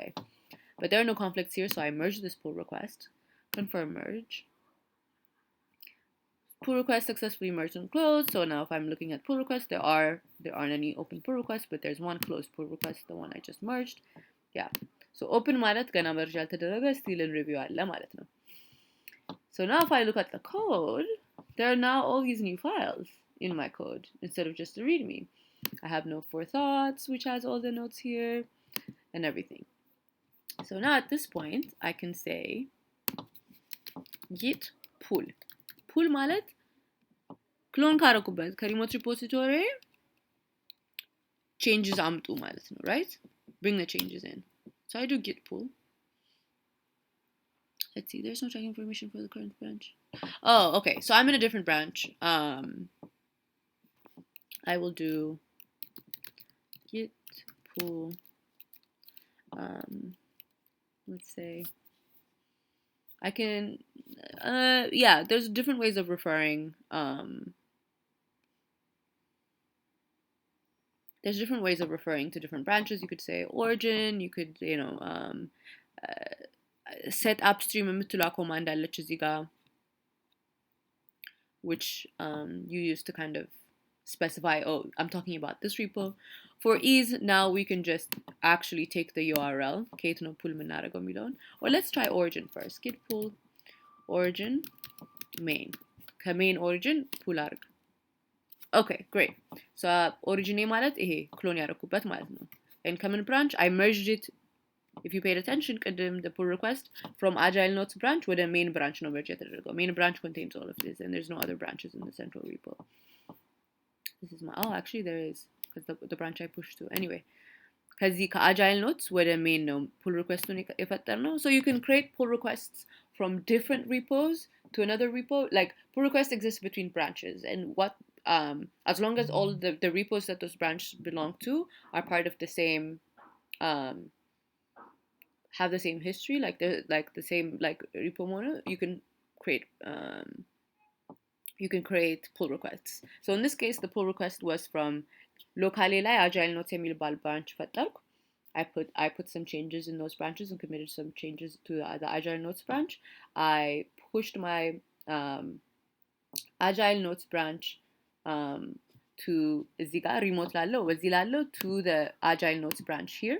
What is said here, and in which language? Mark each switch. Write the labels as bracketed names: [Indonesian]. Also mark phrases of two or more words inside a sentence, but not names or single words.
[English] But there are no conflicts here, so I merged this pull request. Confirm merge. Pull request successfully merged and closed. So now if I'm looking at pull requests, there aren't any open pull requests, but there's one closed pull request, the one I just merged. Yeah. So open [Amharic] ማለት ገና [English] merge ያልተደረገ still in review [Amharic] አለ ማለት ነው. [English] So now if I look at the code, there are now all these new files in my code instead of just the readme. I have no forethoughts, which has all the notes here and everything. So now at this point, I can say git pull. [Amharic] Pull ማለት ክሎን ካረኩበት ከሪሞት ሪፖዚቶሪ changes አምጡ ማለት ነው, [English] right? Bring the changes in. So I do git pull. Let's see, there's no tracking information for the current branch. Oh, okay, so I'm in a different branch. I will do git pull, let's say, I can, yeah, there's different ways of referring, there's different ways of referring to different branches. You could say origin, you could, set upstream የምትሏ command [Amharic] አለች እዚህ ጋር, [English] which you use to kind of specify, oh, I'm talking about this repo. For ease, now we can just actually take the URL, kate no pull [Amharic] የምናደርገው የሚለውን, [English] or let's try origin first. Git pull origin main. ከmain origin pull አድርግ. Okay, great. So origin [Amharic] ማለት ይሄ ክሎን ያደረኩበት ማለት ነው. [English] And common branch, I merged it. If you paid attention, the pull request from Agile Notes branch with a main branch no merge የተደረገው. Main branch contains all of this, and there's no other branches in the central repo. This is my, oh, actually there is, because the branch I pushed to. Anyway, [Amharic] ከዚህ ከአጃይል ኖትስ ወደ ሜን ነው pull requestን የፈጠርነው. [English] So you can create pull requests from different repos to another repo. Like pull requests exist between branches, and as long as all the repos that those branches belong to are part of the same, have the same history, like the same repo mono, you can create pull requests. So in this case, the pull request was from locally ላይ agile notes የሚባል branch ፈጠርኩ. I put some changes in those branches and committed some changes to the Agile Notes branch. I pushed my Agile Notes branch to Ziga remote lallo, wazilallo to the Agile Notes branch here.